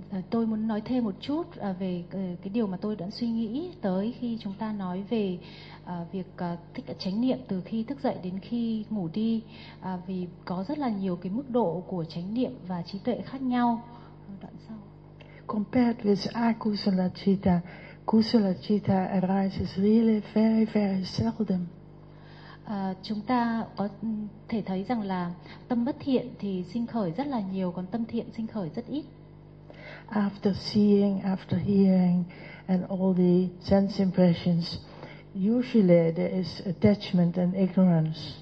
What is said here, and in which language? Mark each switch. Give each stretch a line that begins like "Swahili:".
Vietnamese: Tôi muốn nói thêm một chút về cái điều mà tôi đã suy nghĩ tới khi chúng ta nói về việc thích chánh niệm từ khi thức dậy đến khi ngủ đi, vì có rất là nhiều cái mức độ của chánh niệm và trí tuệ khác nhau. Đoạn sau.
English: Compared with akusala citta, kusala citta arises really very very seldom.
Vietnamese: Chúng ta có thể thấy rằng là tâm bất thiện thì sinh khởi rất là nhiều, còn tâm thiện sinh khởi rất ít.
English: After seeing, after hearing, and all the sense impressions, usually there is attachment and ignorance.